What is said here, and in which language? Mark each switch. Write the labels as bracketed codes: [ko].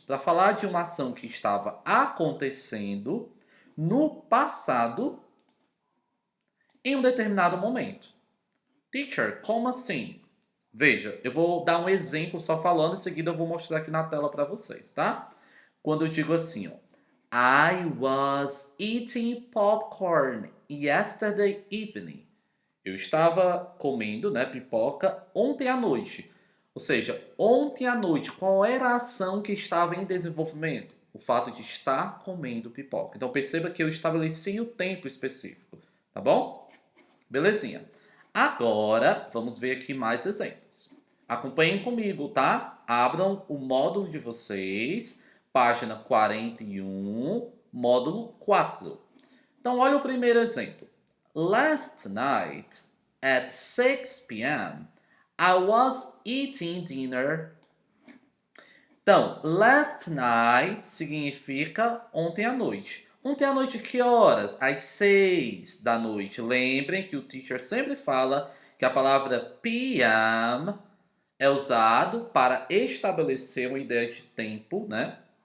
[pt] Para falar de uma ação que estava acontecendo no passado em um determinado momento. Teacher, como assim? Veja, eu vou dar um exemplo só falando, em seguida eu vou mostrar aqui na tela para vocês, tá? Quando eu digo assim, ó, [en] I was eating popcorn yesterday evening. [pt] Eu estava comendo, né, pipoca ontem à noite. Ou seja, ontem à noite, qual era a ação que estava em desenvolvimento? O fato de estar comendo pipoca. Então perceba que eu estabeleci o tempo específico, tá bom? Belezinha. Agora, vamos ver aqui mais exemplos. Acompanhem comigo, tá? Abram o módulo de vocês, página 41, módulo 4. Então, olha o primeiro exemplo. [en] Last night, at 6 p.m., I was eating dinner. [pt] Então, [en] last night [pt] significa ontem à noite. Ontem à noite, que horas? Às 6 da noite. Lembrem que o teacher sempre fala que a palavra PM é usado para estabelecer uma ideia de tempo, né?